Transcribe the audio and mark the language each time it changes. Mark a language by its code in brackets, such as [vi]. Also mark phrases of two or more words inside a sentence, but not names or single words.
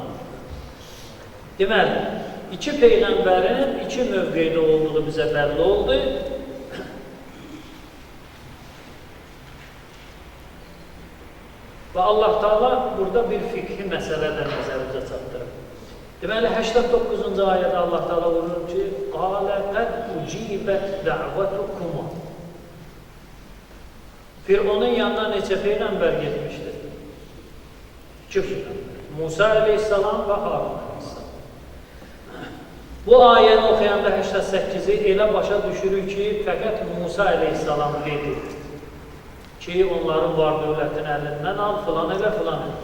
[az] Deməli, iki Peyğəmbərin iki mövqeydə olduğu bizə bəlli oldu. Və Allah Teala burada bir fikri məsələ də nəzərimizə çatdırır. Deməli, 89-cu ayədə Allah Teala buyurur ki, [ar] قَالَ قَدْ اُجِيبَتْ دَعْوَتُكُمَا [az] Firavunun yanına neçə Peyğəmbər getmişdir? İki Peyğəmbər. Musa Aleyhisselam və Harun Aleyhisselam. Bu ayəni oxuyanda 88-i elə başa düşürük ki, fəqət Musa Aleyhisselam dedi ki, onların var dövlətin əlindən al, filan elə, filan elə.